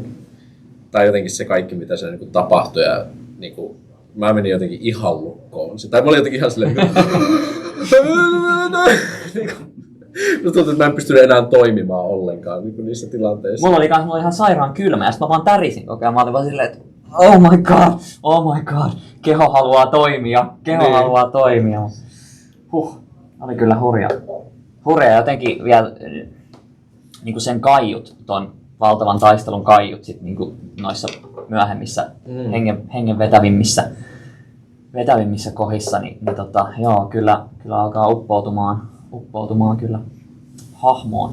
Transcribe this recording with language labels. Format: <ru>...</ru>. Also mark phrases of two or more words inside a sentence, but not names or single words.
<fi>Tai jotenkin se kaikki, mitä se niinku tapahtui ja niinku, mä menin jotenkin ihan lukkoon. Tai mä olin jotenkin ihan silleen, no tuntuu, että mä en pystynyt enää toimimaan ollenkaan niin niissä tilanteissa. Mulla oli ihan sairaan kylmä ja sit mä vaan tärisin koko ajan. Mä olin vaan silleen, että</fi> <en>oh my god,</en> <fi>keho haluaa toimia. Oli kyllä hurja. Hurja jotenkin vielä niinku sen kaiut, ton valtavan taistelun kaiut sit niinku noissa myöhemmissä hengen vetävimmissä kohdissa, niin joo, kyllä alkaa uppoutumaan kyllä hahmoon.</fi>